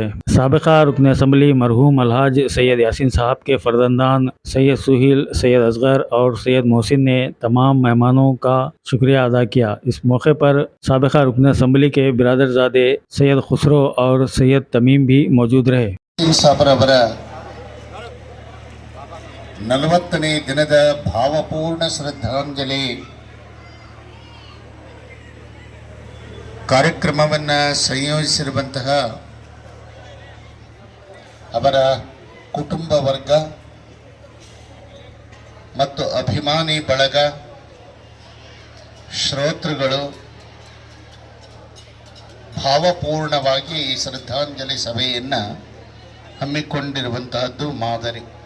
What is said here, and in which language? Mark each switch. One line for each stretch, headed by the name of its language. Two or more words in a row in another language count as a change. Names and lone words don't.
Urdu: سابقہ رکن اسمبلی مرحوم الحاج سید یاسین صاحب کے فرزندان سید سہیل، سید اصغر اور سید محسن نے تمام مہمانوں کا شکریہ ادا کیا. اس موقع پر سابقہ رکن اسمبلی کے برادرزادے سید خسرو اور سید تمیم بھی موجود رہے.
Kannada: 40ನೇ ದಿನದ ಭಾವಪೂರ್ಣ ಶ್ರದ್ಧಾಂಜಲಿ ಕಾರ್ಯಕ್ರಮವನ್ನು ಸಂಯೋಜಿಸಿರುವಂತಹ ಅವರ ಕುಟುಂಬ ವರ್ಗ ಮತ್ತು ಅಭಿಮಾನಿ ಬಳಗ, ಶ್ರೋತೃಗಳು ಭಾವಪೂರ್ಣವಾಗಿ ಈ ಶ್ರದ್ಧಾಂಜಲಿ ಸಭೆಯನ್ನು ಹಮ್ಮಿಕೊಂಡಿರುವಂತಹದ್ದು ಮಾದರಿ.